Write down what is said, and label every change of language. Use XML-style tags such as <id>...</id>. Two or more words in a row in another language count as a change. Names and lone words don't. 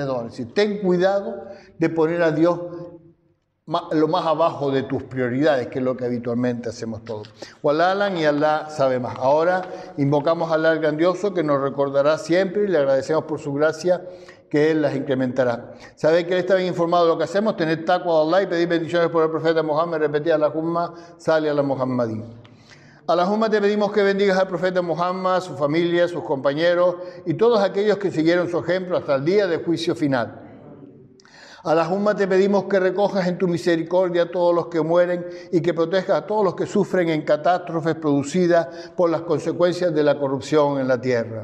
<es>Y ten cuidado de poner a Dios lo más abajo de tus prioridades, que es lo que habitualmente hacemos todos. Walalan y Allah sabe más. Ahora invocamos a Allah el grandioso, que nos recordará siempre y le agradecemos por su gracia, que Él las incrementará. Sabéis que Él está bien informado de lo que hacemos, tener taqwa de Allah y pedir bendiciones por el profeta Muhammad, repetir</es> <ar>اللهم صل على محمد.</ar> <es>Allahumma te pedimos que bendigas al profeta Muhammad, su familia, sus compañeros y todos aquellos que siguieron su ejemplo hasta el día del juicio final. Allahumma te pedimos que recojas en tu misericordia a todos los que mueren y que protejas a todos los que sufren en catástrofes producidas por las consecuencias de la corrupción en la tierra.</es>